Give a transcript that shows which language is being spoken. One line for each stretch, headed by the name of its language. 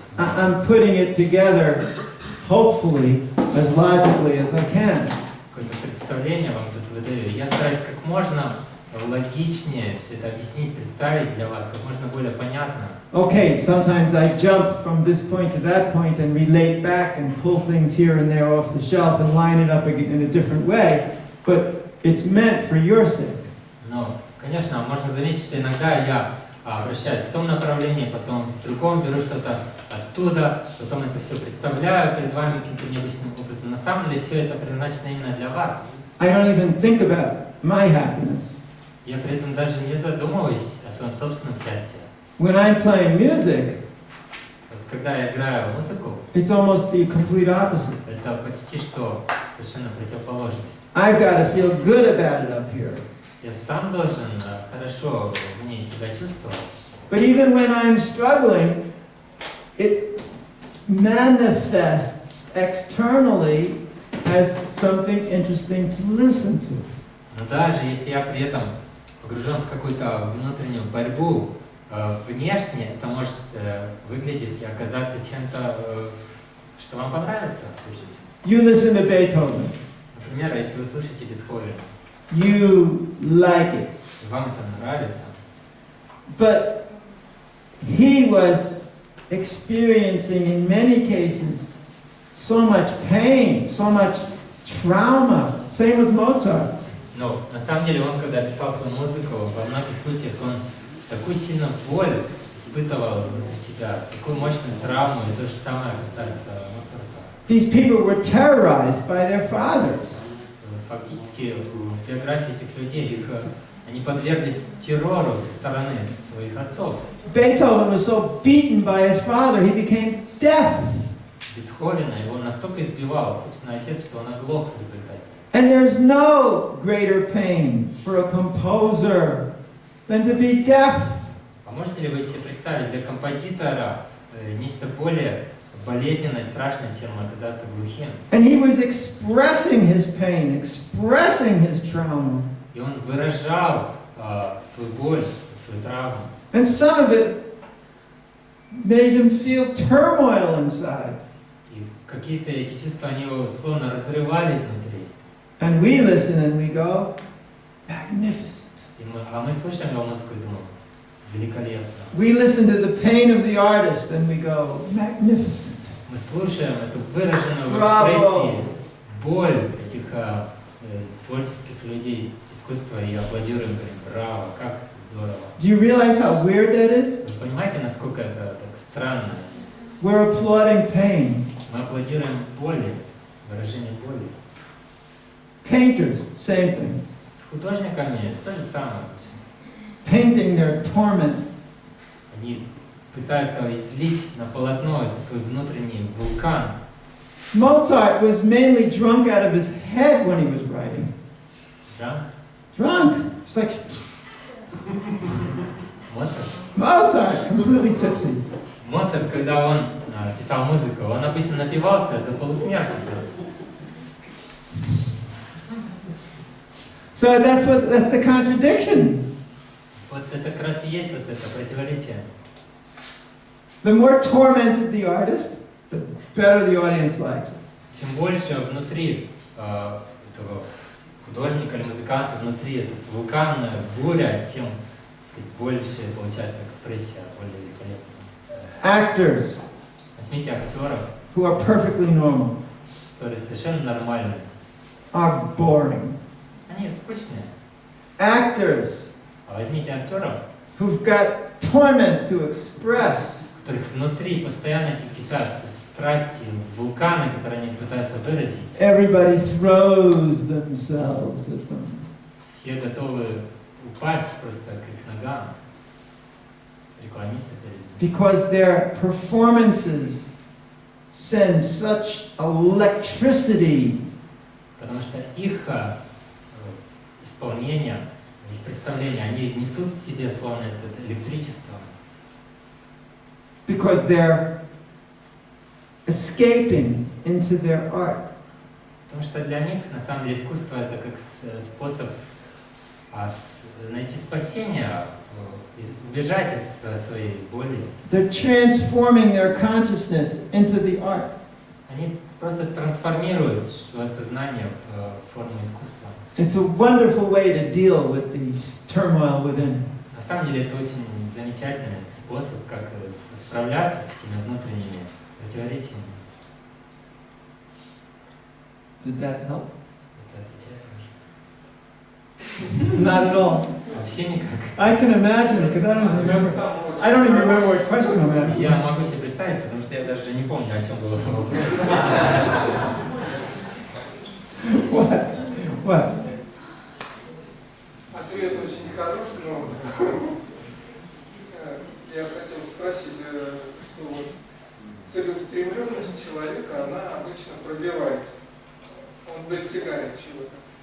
English: I'm putting it together, hopefully, as logically as I can.
Russian: Какое-то представление вам тут выдаю. Я стараюсь как можно логичнее все это объяснить, представить для вас, как можно более понятно.
English: Okay, sometimes I jump from this point to that point and relate back and pull things here and there off the shelf and line it up in a different way, but it's meant for your sake.
Russian: Но, конечно, можно заметить, что иногда я обращаюсь в том направлении, потом в другом беру что-то оттуда, потом это все представляю перед вами каким-то необычным образом. На самом деле все это предназначено именно для вас.
English: I don't even think about my happiness.
Russian: Я при этом даже не задумываюсь о своем собственном счастье.
English: When I'm playing music,
Russian: Вот когда я играю музыку,
English: it's almost the complete opposite.
Russian: это почти что совершенно противоположность.
English: I've got to feel good about it up here.
Russian: Я сам должен хорошо в ней себя чувствовать.
English: But even when I'm struggling, it manifests externally as something interesting to listen to.
Russian: Но даже если я при этом погружен в какую-то внутреннюю борьбу, внешне это может выглядеть и оказаться чем-то, что вам понравится слушать.
English: You listen to Beethoven.
Russian: Например, если вы слушаете Бетховена,
English: You like it.
Russian: и вам это нравится,
English: But he was experiencing, in many cases, so much pain, so much trauma. Same with Mozart.
Russian: но на самом деле он, когда писал свою музыку, во многих случаях он такую сильную боль испытывал внутри себя, такую мощную травму, и то же самое касается Моцарта.
English: These people were terrorized by their fathers.
Russian: Фактически в биографии этих людей они подверглись террору со стороны своих отцов.
English: Beethoven was so beaten by his father, he became deaf.
Russian: Бетховена его настолько избивал, собственно, отец, что он оглох в результате.
English: And there's no greater pain for a composer than to be deaf.
Russian: А можете ли вы себе представить для композитора нечто более болезненное, страшное, чем оказаться глухим?
English: And he was expressing his pain, expressing his trauma.
Russian: И он выражал свою боль, свою травму.
English: And some of it made him feel turmoil inside.
Russian: И какие-то эти чувства, они его словно разрывали изнутри.
English: And we listen and we go, magnificent.
Russian: А мы слушаем его музыку и думаем, великолепно.
English: We listen to the pain of the artist and we go, magnificent.
Russian: Мы слушаем эту выраженную в Браво! экспрессии боль этих творческих людей искусства и аплодируем, говорим, браво, как здорово.
English: Do you realize how weird that is?
Russian: Вы понимаете, насколько это так странно?
English: We're applauding pain.
Russian: Мы аплодируем боли, выражение боли.
English: Painters, same thing.
Russian: С художниками то же самое.
English: Painting their torment.
Russian: Они пытаются излить на полотно это свой внутренний вулкан.
English: Mozart was mainly drunk out of his head when he was writing.
Russian: Да?
English: Drunk. It's like
Russian: Моцарт.
English: Mozart, completely tipsy.
Russian: Моцарт, когда он писал музыку, он обычно напивался до полусмерти просто.
English: So that's the contradiction.
Russian: Вот это как раз и есть вот это противоречие.
English: The more tormented the artist, the better the audience likes it.
Russian: чем больше внутри этого художника или музыканта, внутри этот вулкан, буря, тем, так сказать, больше получается экспрессия, более великолепная.
English: Actors
Russian: Возьмите актеров,
English: who are perfectly normal
Russian: которые совершенно нормальные.
English: are boring.
Russian: Они скучные.
English: Actors
Russian: А возьмите актеров,
English: who've got torment to express
Russian: у которых внутри постоянно эти кипят страсти, вулканы, которые они пытаются выразить.
English: everybody throws themselves at them.
Russian: Все готовы упасть просто к их ногам, преклониться перед ними.
English: Because their performances send such electricity
Russian: Потому что их исполнение, их представления, они несут в себе словно это электричество.
English: because they're escaping into their art.
Russian: Потому что для них, на самом деле, искусство это как способ найти спасение, убежать от своей боли.
English: They're transforming their consciousness into the art.
Russian: Они просто трансформируют свое сознание в форму искусства.
English: It's a wonderful way to deal with the turmoil within.
Russian: На самом деле это очень замечательный способ, как справляться с этими внутренними противоречиями.
English: Did that help?
Russian: Это отвечает,
English: Not at all.
Russian: вообще никак.
English: I can imagine because I don't remember. I don't even remember what question I'm asking.
Russian: Я могу себе представить, потому что я даже не помню, о чем был вопрос.
English: What?
Russian: Ответ очень хороший, но я хотел спросить, что вот целеустремленность человека, она обычно пробивает, он достигает чего-то.